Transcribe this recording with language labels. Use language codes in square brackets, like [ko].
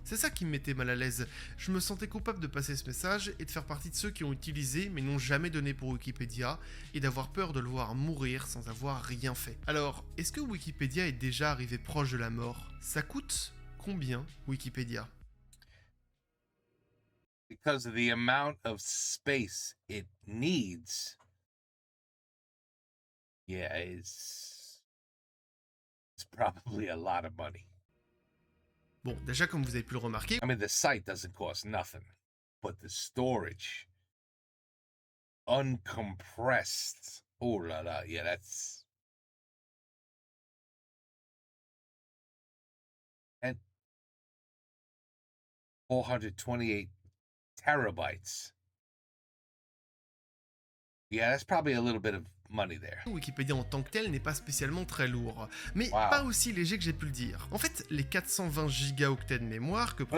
[fr] C'est ça qui me mettait mal à l'aise. Je me sentais coupable de passer ce message et de faire partie de ceux qui ont utilisé mais n'ont jamais donné pour Wikipédia, et d'avoir peur de le voir mourir sans avoir rien fait. Alors, est-ce que Wikipédia est déjà arrivé proche de la mort? Ça coûte combien Wikipédia? [en] Because of the amount of space it needs. Yeah, it's probably a lot of money. [fr] Bon, déjà comme vous avez pu le remarquer, [en] I mean, the site doesn't cost nothing, but the storage, uncompressed. Oh la la, yeah, that's and 428 terabytes. Yeah, that's probably a little bit of money there. [fr] Wikipédia en tant que tel n'est pas spécialement très lourd, mais [en] Wow. [fr] pas aussi léger que j'ai pu le dire. En fait, les 420 gigaoctets de mémoire que prend